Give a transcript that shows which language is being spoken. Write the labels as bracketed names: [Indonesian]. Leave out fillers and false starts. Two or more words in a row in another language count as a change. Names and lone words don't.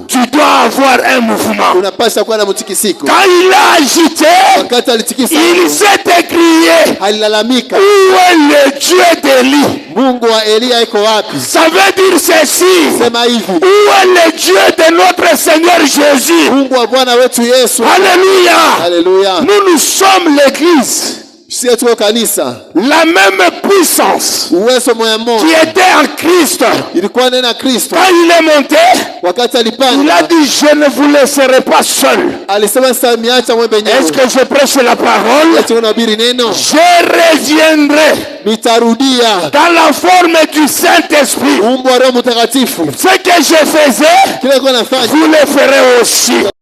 [French] Tu dois avoir un mouvement. [Swahili] Unapaswa kuwa na mtikisiko. [French] Quand il l'a agité, [Swahili] Wakati alitikisa, [French] il s'est écrié, [Swahili] alilalamika, [French] où est le Dieu d'Élie? [Swahili] Mungu wa Elia iko wapi? [French] Ça veut dire ceci. [Swahili] Sema hivi, [French] Où est le Dieu de notre Seigneur Jésus? [Swahili] Mungu wa Bwana wetu Yesu. [French] Alléluia. [Swahili] Haleluya. [French] Nous sommes l'église. [Swahili] Sisi tuko kanisa. [French] La même puissance [Swahili] Uwezo moya [French] qui [Swahili] moja [French] était en Christ. [Swahili] ilikuwa nena Kristo. [French] Quand il est monté, [Swahili] Wakati [French] il a [Swahili] alipanda, [French] dit, je ne vous laisserai pas seul. [Swahili] alisema sitamiacha mwe [French] Est-ce [Swahili] penyewe. [French] que je prêche la parole? [Swahili] Eti unahubiri neno, [French] Je reviendrai [Swahili] nitarudia [French] dans la forme du Saint-Esprit. [Swahili] umbo wa Roho Mtakatifu. [French] Ce que je faisais, [Swahili] Kile nilikuwa nafanya [French] vous le ferez aussi.